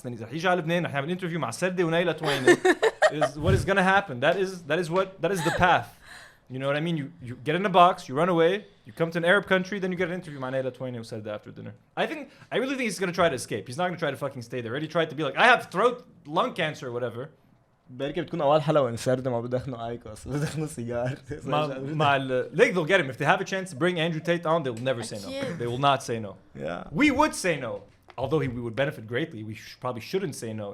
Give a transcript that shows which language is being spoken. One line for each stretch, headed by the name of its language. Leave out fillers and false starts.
English: Then he's like, I have an interview مع سردي ونيلة توينة. Is what is going to happen. That is the path. You know what I mean? You get in a box, you run away, you come to an Arab country, then you get an interview. Manela Twain who said that after dinner. I really think he's gonna try to escape. He's not gonna try to fucking stay there. Already tried to be like, I have lung cancer or whatever.
Arabic: بركي بتكون أول حلقة ونسرد ما بدخنوا أيكوس بدخنوا سيجار.
English: Like they'll get him if they have a chance to bring Andrew Tate on. They will never say no. They will not say no. Yeah. We would say no, although we would benefit greatly. We probably shouldn't say no.